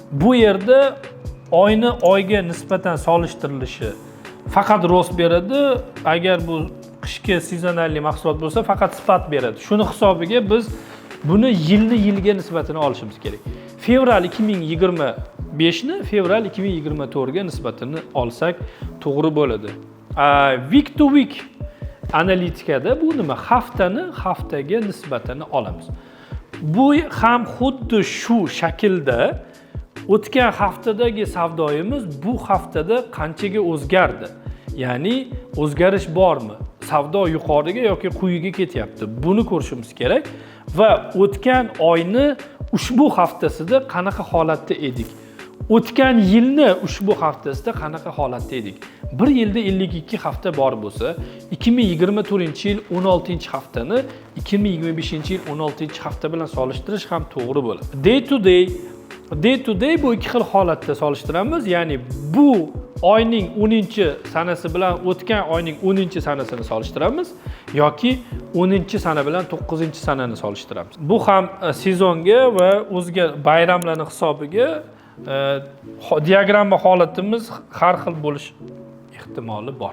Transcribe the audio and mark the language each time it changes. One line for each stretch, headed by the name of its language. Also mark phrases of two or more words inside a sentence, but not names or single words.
Uzbek: Bu yerda oyni oyga nisbatan solishtirilishi faqat rost beradi. Agar bu qishki sezonalniy mahsulot bo'lsa, faqat sifat beradi. Shuni hisobiga biz buni yilni yilga nisbatini olishimiz kerak. Fevral 2025 ni fevral 2024 ga nisbatini olsak to'g'ri bo'ladi.
English: Week to week
Uzbek: analitikada bu nima? Haftani haftaga nisbatini olamiz. Bu ham xuddi shu shaklda o'tgan haftadagi savdoyimiz bu haftada qanchaga o'zgardi? Ya'ni o'zgarish bormi? Savdo yuqoriga yoki quyiga ketyapti. Buni ko'rishimiz kerak va o'tgan oyni ushbu haftasida qanaqa holatda edik? O'tgan yilni ushbu haftasida qanaqa holatda edik? Bir yilda 52 hafta bor bo'lsa, 2024-yil 16-haftani 2025-yil 16-hafta bilan solishtirish ham to'g'ri bo'ladi.
English: Day to day
Uzbek: bu ikki xil holatda solishtiramiz. Ya'ni bu oyning 10-sanasi bilan o'tgan oyning 10-sanasini solishtiramiz yoki 10-sana bilan 9-sanani solishtiramiz. Bu ham sezonga va o'zga bayramlarning hisobiga diagramma holatimiz har xil bo'lish ehtimoli bor.